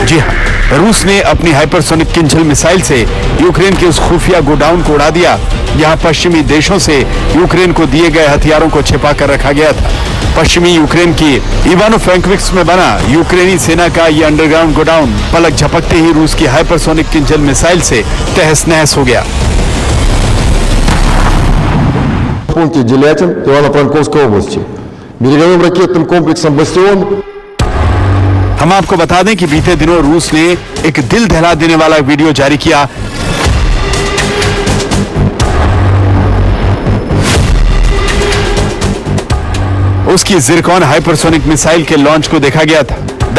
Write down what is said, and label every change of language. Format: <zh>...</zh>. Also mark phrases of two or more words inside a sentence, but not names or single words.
<hi>जी हाँ, रूस ने अपनी हाइपरसोनिक किंजल मिसाइल से यूक्रेन के उस खुफिया गोडाउन को उड़ा दिया जहां पश्चिमी देशों से यूक्रेन को दिए गए हथियारों को छिपा कर रखा गया था। पश्चिमी यूक्रेन की इवानो-फ्रैंकोविस्क में बना यूक्रेनी सेना का ये अंडरग्राउंड गोडाउन पलक झपकते ही रूस की हाइपरसोनिक किंजल मिसाइल से तहस नहस हो गया।</hi> <ru>В пункте Делятин Ивано-Франковской области береговым ракетным комплексом «Бастион».</ru> <hi>हम आपको बता दें कि बीते दिनों रूस ने एक दिल दहला देने वाला वीडियो जारी किया। उसकी जिरकॉन हाइपरसोनिक मिसाइल के लॉन्च को देखा गया था।</hi>